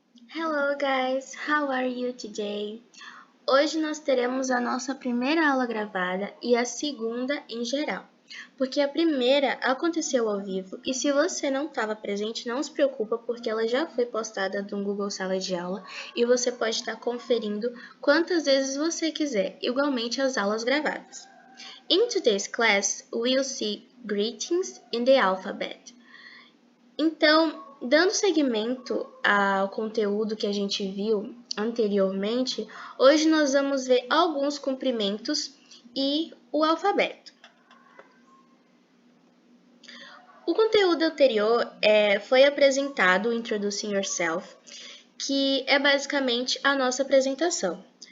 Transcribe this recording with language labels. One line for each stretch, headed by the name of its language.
English: Hello guys, how are you today?
Portuguese: Hoje nós teremos a nossa primeira aula gravada e a segunda em geral, porque a primeira aconteceu ao vivo e se você não estava presente, não se preocupa porque ela já foi postada no Google Sala de Aula e você pode estar conferindo quantas vezes você quiser, igualmente as aulas gravadas.
English: In today's class, we'll see greetings in the alphabet.
Portuguese: Então, dando seguimento ao conteúdo que a gente viu anteriormente, hoje nós vamos ver alguns cumprimentos e o alfabeto. O conteúdo anterior foi apresentado o Introducing Yourself, que é basicamente a nossa apresentação.